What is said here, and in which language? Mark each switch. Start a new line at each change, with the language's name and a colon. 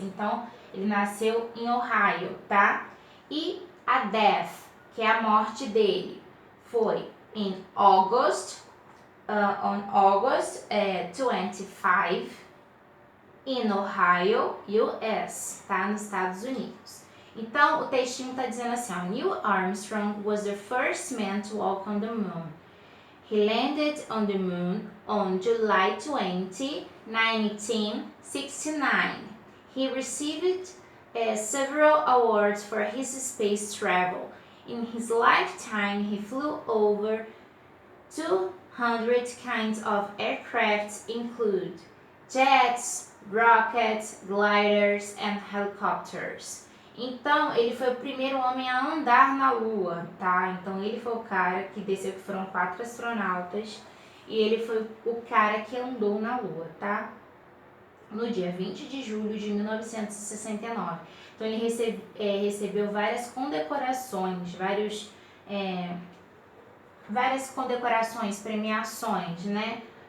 Portuguese: Então, ele nasceu em Ohio, tá? E a death, que é a morte dele, foi em August,
English: on August 25, in Ohio, US,
Portuguese: tá? Nos Estados Unidos. Então, o textinho tá dizendo assim, ó,
English: Neil Armstrong was the first man to walk on the moon. He landed on the moon on July 20, 1969. He received several awards for his space travel. In his lifetime, he flew over 200 kinds of aircraft, include jets, rockets, gliders and helicopters.
Portuguese: Então, ele foi o primeiro homem a andar na Lua, tá? Então, ele foi o cara que desceu, que foram 4 astronautas, e ele foi o cara que andou na Lua, tá? No dia 20 de julho de 1969. Então, ele recebeu várias condecorações, várias condecorações, premiações, né?